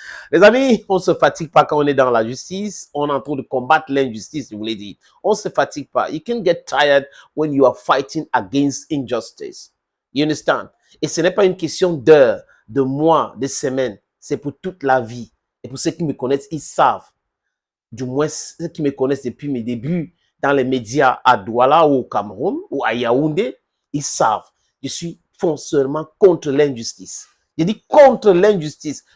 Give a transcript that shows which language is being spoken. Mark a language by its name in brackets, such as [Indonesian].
[French] Les amis, on ne se fatigue pas quand on est dans la justice. On est en train de combattre l'injustice, je vous l'ai dit. On ne se fatigue pas. [English] You can get tired when you are fighting against injustice. You understand? [French] Et ce n'est pas une question d'heures, de mois, de semaines. C'est pour toute la vie. Et pour ceux qui me connaissent, ils savent. Du moins, ceux qui me connaissent depuis mes débuts dans les médias à Douala ou au Cameroun ou à Yaoundé, ils savent. Je suis foncièrement contre l'injustice. Je dis contre l'injustice.